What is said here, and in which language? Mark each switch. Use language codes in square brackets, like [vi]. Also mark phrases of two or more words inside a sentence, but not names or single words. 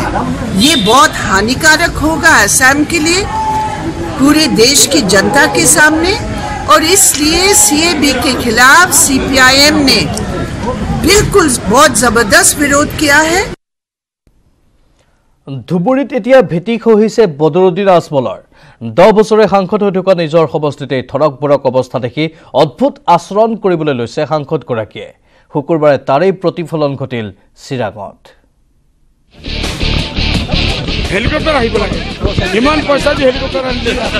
[hi] ये बहुत हानिकारक होगा असम के लिए, पूरे देश की जनता के सामने, और इसलिए CAB के खिलाफ CPIM ने बिल्कुल बहुत जबरदस्त विरोध किया है। [as] ধুবুৰীত এতিয়া ভেটি খহিছে বদৰুদ্দিন আজমলৰ। 10 বছৰে সাংসদ হৈ থকা নিজৰ সমষ্টিতে থৰক বৰক অৱস্থা দেখি অদ্ভুত আচৰণ কৰিবলৈ লৈছে সাংসদগৰাকীয়ে। শুকুৰবাৰে তাৰেই প্ৰতিফলন ঘটিল চিৰাঙত। হেলিকপ্টাৰ আহিব লাগে, ইমান পইচা দি হেলিকপ্টাৰ আনিলে।